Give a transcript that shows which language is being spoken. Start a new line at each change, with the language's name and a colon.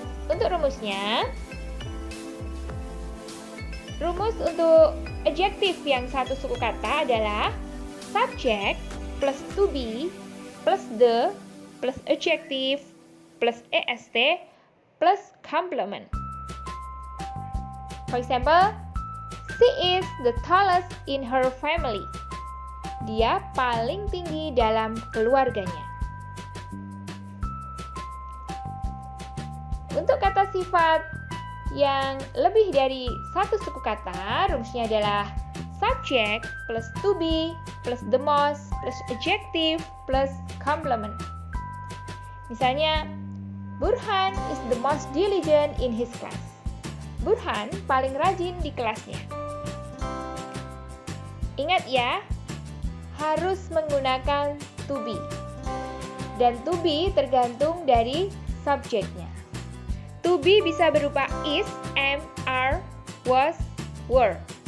Indonesian: Untuk rumusnya, rumus untuk adjektif yang satu suku kata adalah subject plus to be plus the plus adjective plus est plus complement. For example,
English: She is the tallest in her family.
Indonesian: Dia paling tinggi dalam keluarganya. Untuk kata sifat yang lebih dari satu suku kata, rumusnya adalah subject plus to be plus the most plus adjective plus complement.
English: Misalnya, Burhan is the most diligent in his class.
Indonesian: Burhan paling rajin di kelasnya. Ingat ya, harus menggunakan to be. Dan to be tergantung dari subjeknya. To be bisa berupa is, am, are, was, were.